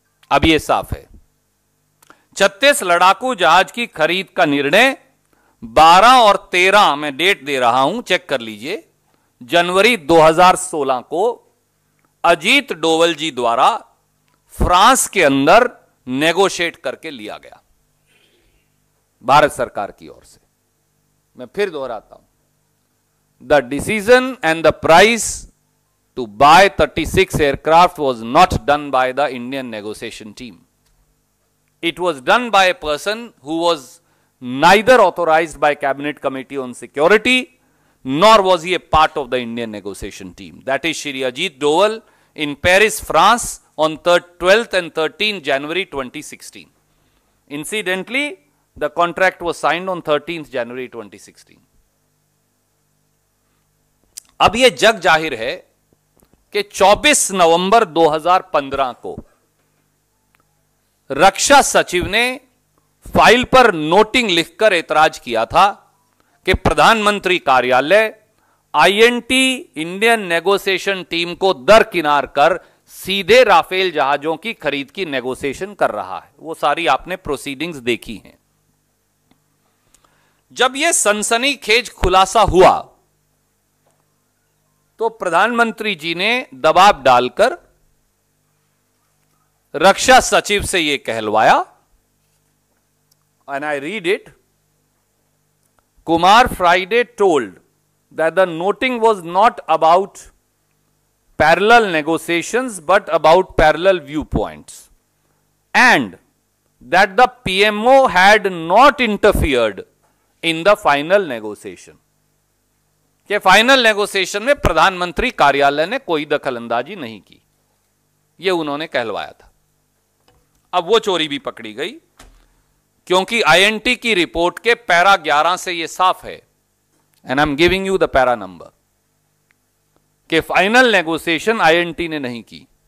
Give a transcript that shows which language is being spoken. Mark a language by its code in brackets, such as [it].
[hi] अब यह साफ है, 36 लड़ाकू जहाज की खरीद का निर्णय 12 और 13, मैं डेट दे रहा हूं, चेक कर लीजिए, जनवरी 2016 को अजीत डोवल जी द्वारा फ्रांस के अंदर नेगोशिएट करके लिया गया भारत सरकार की ओर से। मैं फिर दोहराता हूं, [en] The decision and the price to buy 36 aircraft was not done by the Indian negotiation team. It was done by a person who was neither authorized by Cabinet Committee on Security, nor was he a part of the Indian negotiation team. That is Shri Ajit Doval in Paris, France on 12th and 13th January 2016. Incidentally, the contract was signed on 13th January 2016. [hi] अब यह जग जाहिर है कि 24 नवंबर 2015 को रक्षा सचिव ने file पर noting लिखकर एतराज किया था कि प्रधानमंत्री कार्यालय आईएनटी इंडियन नेगोशिएशन टीम को दरकिनार कर सीधे राफेल जहाजों की खरीद की नेगोशिएशन कर रहा है। वो सारी आपने प्रोसीडिंग्स देखी हैं। जब यह सनसनीखेज खुलासा हुआ तो प्रधानमंत्री जी ने दबाव डालकर रक्षा सचिव से यह कहलवाया, [en] And I read it, Kumar Friday told that the noting was not about parallel negotiations but about parallel viewpoints, and that the PMO had not interfered in the final negotiation. [hi] कि फाइनल नेगोशिएशन में प्रधानमंत्री कार्यालय ने कोई दखलंदाजी नहीं की, यह उन्होंने कहलवाया था। अब वो चोरी भी पकड़ी गई, क्योंकि आईएनटी की रिपोर्ट के पैरा 11 से यह साफ है, [en] and I am giving you the para number, [hi] कि फाइनल नेगोशिएशन आईएनटी ने नहीं की।